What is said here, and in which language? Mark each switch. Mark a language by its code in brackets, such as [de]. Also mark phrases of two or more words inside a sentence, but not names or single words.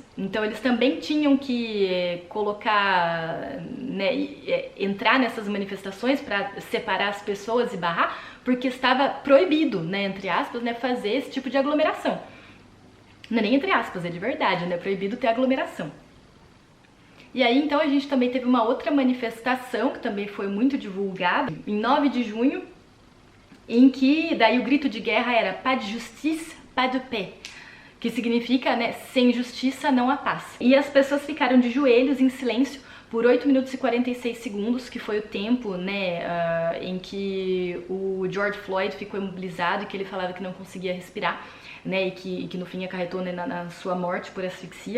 [pt] Então eles também tinham que colocar, né, entrar nessas manifestações para separar as pessoas e barrar, porque estava proibido, né, entre aspas, né, fazer esse tipo de aglomeração. Não é nem entre aspas, é de verdade, né, proibido ter aglomeração. E aí então a gente também teve uma outra manifestação que também foi muito divulgada, em 9 de junho, em que daí o grito de guerra era [fr] "Pas de justice, pas de paix", [pt] que significa, né, sem justiça não há paz. E as pessoas ficaram de joelhos em silêncio por 8 minutos e 46 segundos, que foi o tempo, né, em que o George Floyd ficou imobilizado e que ele falava que não conseguia respirar, né, e que no fim acarretou, né, na sua morte por asfixia.